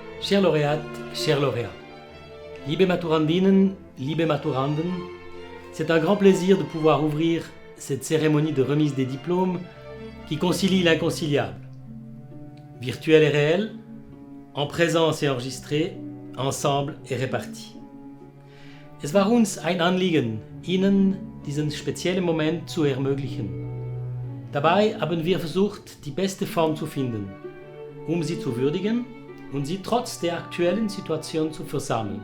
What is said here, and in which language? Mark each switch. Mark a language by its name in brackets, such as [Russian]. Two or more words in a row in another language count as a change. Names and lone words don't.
[French] Chers lauréates, chers lauréats, [German] liebe Maturandinnen, liebe Maturanden, [French] c'est un grand plaisir de pouvoir ouvrir cette cérémonie de remise des diplômes qui concilie l'inconciliable. Virtuel et réel, en présence et enregistré, ensemble et répartis. [German] Es war uns ein Anliegen, Ihnen diesen speziellen Moment zu ermöglichen. Dabei haben wir versucht, die beste Form zu finden, Sie zu würdigen und Sie trotz der aktuellen Situation zu versammeln.